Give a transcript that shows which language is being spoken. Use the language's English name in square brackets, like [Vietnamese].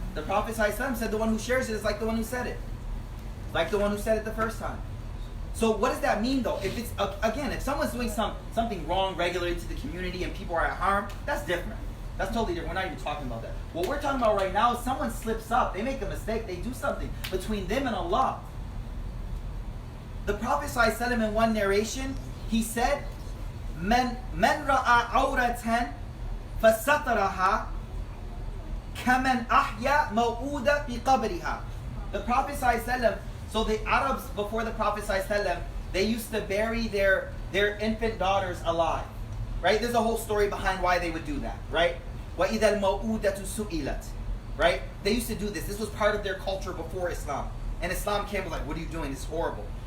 [English] The Prophet ﷺ said the one who shares it is like the one who said it. Like the one who said it the first time. So what does that mean though? If it's, again, if someone's doing something wrong regularly to the community and people are at harm, that's different. That's totally different. We're not even talking about that. What we're talking about right now is someone slips up, they make a mistake, they do something between them and Allah. The Prophet ﷺ in one narration, he said, [Arabic] من رأى عورة فسترها كمن أحيا موؤودة في قبرها. [English] The Prophet ﷺ, so the Arabs before the Prophet ﷺ, they used to bury their infant daughters alive. Right? There's a whole story behind why they would do that. Right? [Arabic] وَإِذَا الْمَوْءُودَةُ سُئِلَتْ. [English] Right? They used to do this. This was part of their culture before Islam. And Islam came and was like, what are you doing? It's horrible.